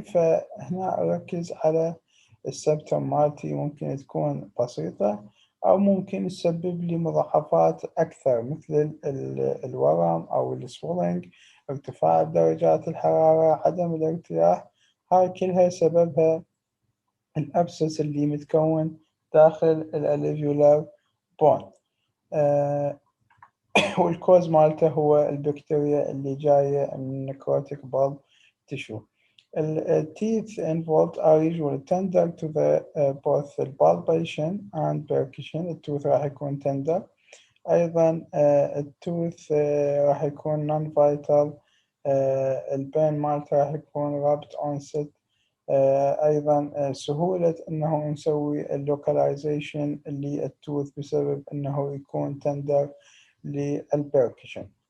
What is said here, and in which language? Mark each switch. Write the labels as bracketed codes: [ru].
[ar] فهنا أركز على السيمبتوم مالتي ممكن تكون بسيطة أو ممكن تسبب لي مضاعفات أكثر مثل الورم أو السويلنج، ارتفاع درجات الحرارة، عدم الارتياح. هاي كلها سببها الأبسس اللي متكون داخل الالفيولار بون والكوز مالته هو البكتيريا اللي جاية من necrotic bulb tissue. [en] Teeth involved are usually tender to the both the palpation and percussion. [ar] التوث راح يكون tender. أيضا التوث راح يكون non-vital. البين مالته راح يكون rapid onset. أيضا سهولة إنه نسوي اللوكاليزيشن اللي التوث بسبب إنه يكون tender للبركشن.